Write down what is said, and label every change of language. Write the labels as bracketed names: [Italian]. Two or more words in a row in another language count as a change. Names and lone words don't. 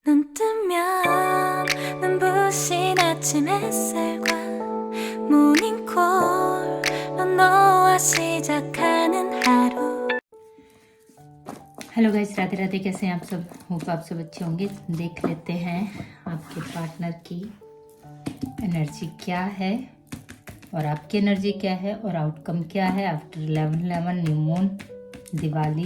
[Korean] 눈 뜨면 눈부신 아침 햇살과 모닝콜로 너와 시작하는 하루. [English] hello guys, [Hindi] राधे राधे। कैसे हैं आप सब? होप आप सब अच्छे होंगे। देख लेते हैं आपके पार्टनर की एनर्जी क्या है और आपकी एनर्जी क्या है और आउटकम क्या है [English] after 11/11 new moon [Hindi] दिवाली।